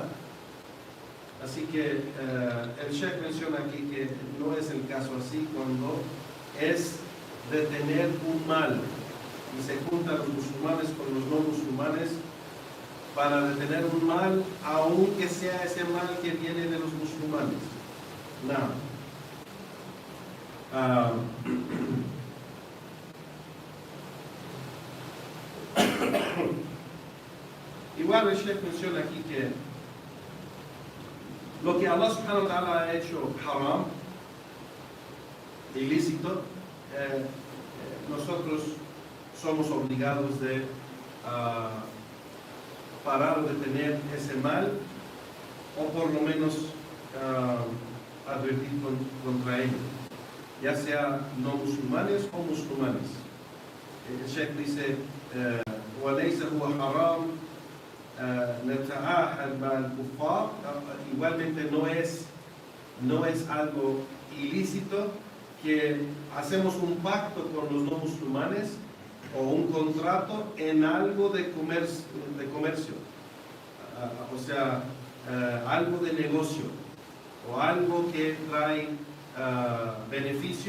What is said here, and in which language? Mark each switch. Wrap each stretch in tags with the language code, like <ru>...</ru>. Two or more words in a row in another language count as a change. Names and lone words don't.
<es>Así que el Sheikh menciona aquí que no es el caso así cuando es detener un mal y se juntan los musulmanes con los no musulmanes para detener un mal, aunque sea ese mal que viene de los musulmanes. No. Igual el Sheikh menciona aquí que lo que Allah</es> <ar>سبحانه وتعالى</ar> <es>ha hecho haram, ilícito, nosotros somos obligados de parar de tener ese mal, o por lo menos advertir contra ello, ya sea no musulmanes o musulmanes. El Sheikh dice</es> <ar>وَلَيْسَ هُوَ حَرَامٌ نَتَعَاهَدْ مَعَ الْكُفَّارِ.</ar> <es>Igualmente no es algo ilícito que hacemos un pacto con los no musulmanes o un contrato en algo de comercio, o sea, algo de negocio o algo que trae beneficio.</es>